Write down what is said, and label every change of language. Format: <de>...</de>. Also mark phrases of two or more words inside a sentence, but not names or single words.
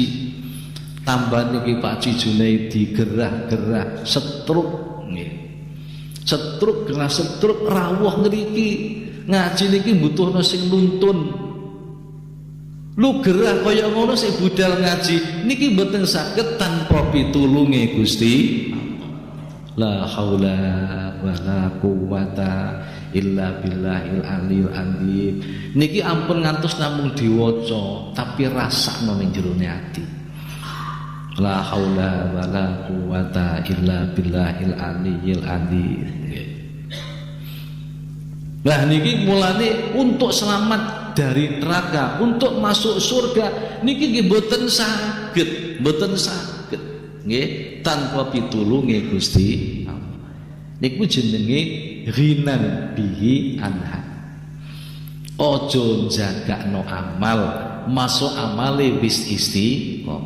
<jv>Tambah niki Pak Haji Junaidi gerah-gerah setruk nggih. Setruk gerah setruk rawuh ngriki. Ngaji niki butuhno sing nuntun. Lu gerah kaya ngono sing budal ngaji niki mboten saged tanpa pitulunge Gusti.</jv> <ar>لا حول ولا قوة إلا بالله العلي العظيم.</ar> <jv>Niki ampun ngantos namung diwaca tapi rasakno ning jerone ati.</jv> <ar>لا حول ولا قوة إلا بالله العلي العظيم.</ar> <jv>Nah niki mulane</jv> <id>untuk selamat dari neraka, untuk masuk surga</id> <jv>niki nggih boten saged, boten saged nggih tanpa pitulunge Gusti Allah. Niku jenenge</jv> <ar>غنى به عنها.</ar> <jv>Ojo jagakno amal, masuk amale wis istiqomah.</jv>